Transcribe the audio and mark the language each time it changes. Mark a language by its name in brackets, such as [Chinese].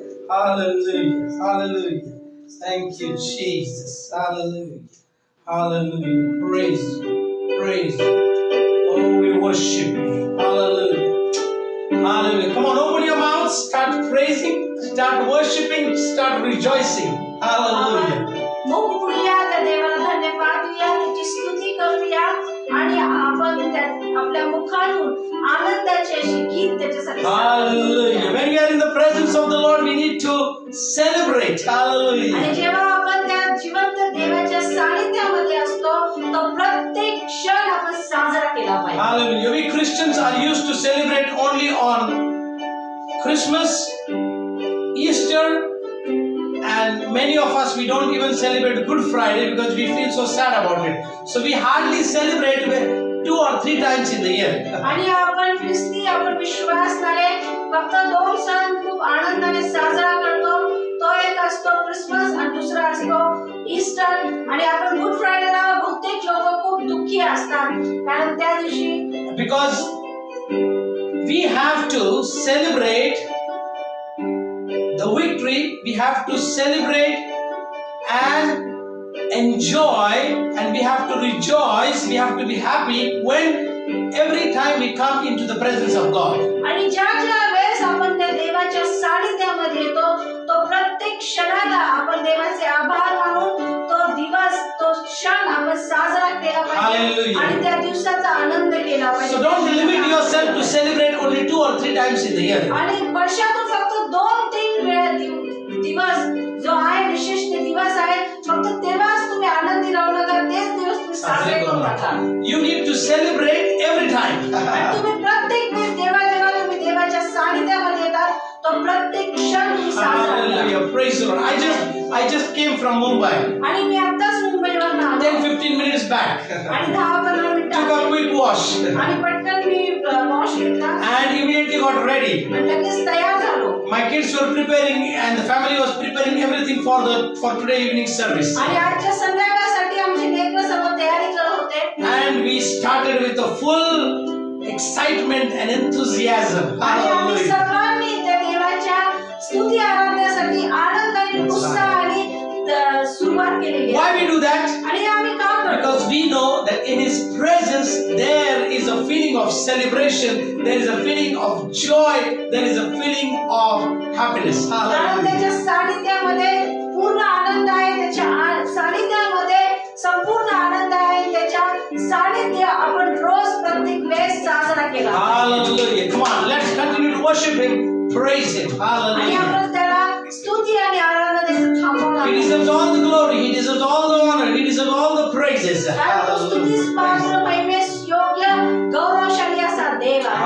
[English] Hallelujah. Hallelujah. Thank you, Jesus. Hallelujah. Hallelujah. Praise you. Praise you. Oh, we worship you. Hallelujah. Hallelujah. Come on, open your mouths. Start praising. Start worshiping. Start rejoicing. Hallelujah. [Marathi] मुख उघडूया, त्या देवाला धन्यवाद देऊया, त्याची स्तुती करूया आणि आपण आपल्या मुखातून आनंदाचे अशी गीत त्याच्यासाठी [English] Hallelujah. When we are in the presence of the Lord, we need to celebrate. [Marathi] आणि [English] Hallelujah. [Marathi] जेव्हा आपण त्या जिवंत देवाच्या सानिध्यामध्ये असतो तो प्रत्येक क्षण आपण साजरा केला पाहिजे. [English] Hallelujah. We Christians are used to celebrate only on Christmas, Easter, and many of us we don't even celebrate Good Friday because we feel so sad about it. So we hardly celebrate 2 or 3 times in the year. [Marathi] आणि आपण ख्रिस्ती, आपण विश्वासणारे फक्त 2 सण खूप आनंदाने साजरा करतो. तो एक असतो क्रिसमस आणि दुसरा असतो ईस्टर. आणि आपण गुड फ्रायडेला बहुतेक लोक खूप दुःखी असतात कारण त्या दिवशी [English] Because we have to celebrate the victory, we have to celebrate and enjoy, and we have to rejoice, we have to be happy when every time we come into the presence of God. [Marathi] आणि ज्या ज्या वेळेस आपण त्या देवाच्या सानिध्यामध्ये येतो तो प्रत्येक क्षणाला आपण देवाचे आभार मानून तो दिवस, तो क्षण आपण साजरा केला पाहिजे [English] Hallelujah. [Marathi] आणि त्या दिवसाचा आनंद केला [English] So [Marathi] पाहिजे. [English] don't limit yourself to celebrate only 2 or 3 times in the year. [Marathi] आणि वर्षातून फक्त 2-3 वेळा दिवस जो आहे विशेष ते दिवस आहे फक्त तेव्हाच तुम्ही आनंदी राहू नका, तेच दिवस तुम्ही साजरे करू नका. [English] You need to celebrate every time. [Marathi] आणि तुम्ही प्रत्येक वेळेस जेव्हा तुम्ही देवाच्या सानिध्यामध्ये येतात तो प्रत्येक क्षण तुम्ही साजरा करा. [English] Hallelujah. Praise the Lord. I just came from Mumbai [Marathi] आणि मी आताच मुंबईवरून आलो [English] 10-15 minutes back. [Marathi] आणि 10-15 [English] Took [Marathi] मिनिटं [English] a quick wash [Marathi] आणि पटकन मी वॉश घेतला [English] and immediately got ready. [Marathi] आणि लगेच तयार झालो. [English] My kids were preparing and the family was preparing everything for today evening service. [Marathi] आणि आजच्या संध्याकाळसाठी आमचे लेकरं सर्व तयारी करत होते [English] And we started with a full excitement and enthusiasm. [Marathi] आणि आम्ही [English] Hallelujah. [Marathi] सर्वांनी त्या देवाच्या स्तुती आराधनेसाठी आनंद आणि उत्साहाने सुरुवात केलेली आहे. [English] Why we do that? [Marathi] आणि आम्ही का करतो [English] Because we know that in His presence there is a feeling of celebration, there is a feeling of joy, there is a feeling of happiness. [Marathi] कारण [English] Hallelujah. [Marathi] त्याच्या सानिध्यामध्ये पूर्ण आनंद आहे, त्याच्या सानिध्यामध्ये संपूर्ण आनंद आहे. त्याच्या सानिध्य आपण रोज प्रत्येक वेळेस साजरा केला पाहिजे. [English] Hallelujah. Come on, let's continue to worship Him, praise Him. [Marathi] आणि [English] Hallelujah. [Marathi] आपण त्याला स्तुती आणि आराधनेचं थांबवलं [English] He deserves all the glory. He deserves all the honor. He deserves all the praises. [Marathi] कारण तो स्तुतीस पात्र महिमेस योग्य गौरवशाली असा देव आहे.